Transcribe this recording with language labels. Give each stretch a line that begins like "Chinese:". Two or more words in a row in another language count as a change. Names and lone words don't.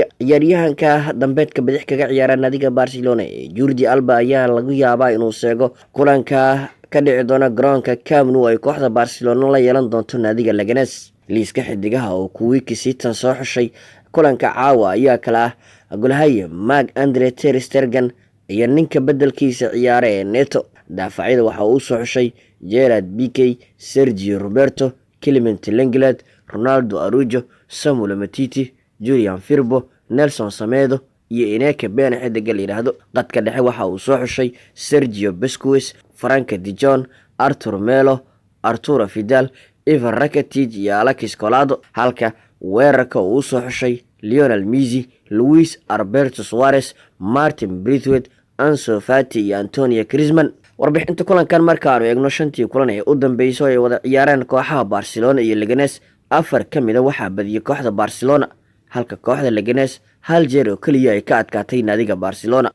Somali: ciyaaryahanka dambeedka bidix kaga ciyaara naadiga Barcelona ee Jordi Alba ayaa lagu yaabaa inuu seego kulanka ka dhici doona garoonka Camp Nou ay kooxda Barcelona la yeelan doonto naadiga Leganes. liiska xidigaha oo kuwiikii siteen soo xushay kulanka caawa ayaa kala golahaye Marc-Andre ter Stegen iyo ninka bedelkiisa ciyaare ee Neto. daafacyada waxa uu soo xushay Gerard Piqué, Sergio Roberto, Clement Lenglet, Ronaldo Araujo, Samuel Umtiti, Julian Firpo, Nelson Semedo iyo Enrique Pena xidiga la yiraahdo. qadka dhexe waxa uu soo xushay Sergio Busquets, Frank de Jong, Artur Melo, Arturo Vidal, Ivan Rakitic iyo Alexis Collado, halka weerarka uu soo xushay Lionel Messi, Luis Alberto Suarez, Martin Braithwaite, Ansu Fati iyo Antonio Griezmann. warbixinta kulankan markaanu eegno shantii kulan ee u dambeysay ay wada ciyaareen kooxaha Barcelona iyo Leganes, afar kamida waxaa badiyay kooxda Barcelona halka kooxda Leganes hal jeer oo kaliya ay ka adkaatay naadiga Barcelona.